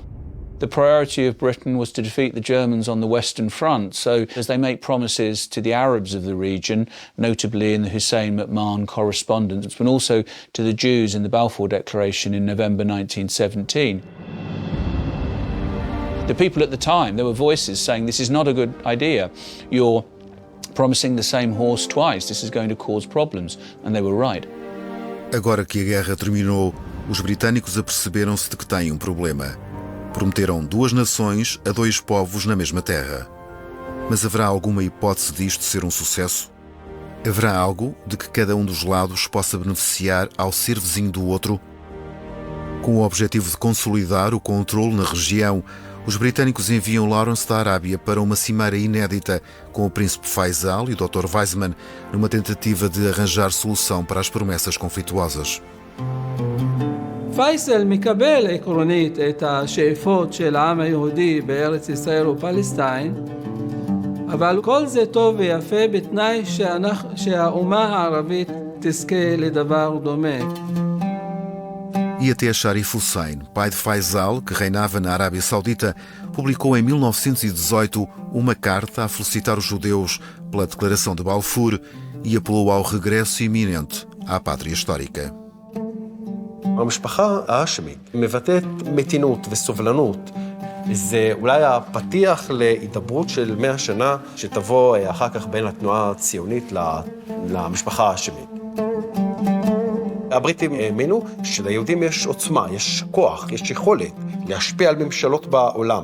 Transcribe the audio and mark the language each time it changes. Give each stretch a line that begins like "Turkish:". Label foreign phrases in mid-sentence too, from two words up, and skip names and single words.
English: The priority of Britain was to defeat the Germans on the Western Front, so as they make promises to the Arabs of the region, notably in the Hussein McMahon correspondence, but also to the Jews in the Balfour Declaration in November 1917. The people at the time, there were voices saying, this is not a good idea. You're promising the same horse twice. This is going to cause problems. And they were right.
Portuguese: Agora que a guerra terminou, os britânicos aperceberam-se de que têm um problema. Prometeram 2 nações a 2 povos na mesma terra. Mas haverá alguma hipótese disto ser um sucesso? Haverá algo de que cada um dos lados possa beneficiar ao ser vizinho do outro? Com o objetivo de consolidar o controle na região, os britânicos enviam Lawrence da Arábia para uma cimeira inédita com o príncipe Faisal e o Dr. Weizmann numa tentativa de arranjar solução para as promessas conflituosas.
Hebrew: פייסל מקבל עקרונית את השאיפות של העם היהודי בארץ ישראל ופלסטין, אבל כל זה טוב ויפה בתנאי שהאומה הערבית תזכה לדבר דומה.
Portuguese: E até Sharif Hussein, pai de Faisal, que reinava na Arábia Saudita, publicou em 1918 uma carta a felicitar os judeus pela Declaração de Balfour e apelou ao regresso iminente à pátria histórica.
Hebrew: המשפחה האשמית מבטאת מתינות וסובלנות. זה אולי הפתיח להידברות של 100 שנה שתבוא אחר כך בין התנועה הציונית למשפחה האשמית. הבריטים האמינו שליהודים יש עוצמה, יש כוח, יש יכולת להשפיע על ממשלות בעולם.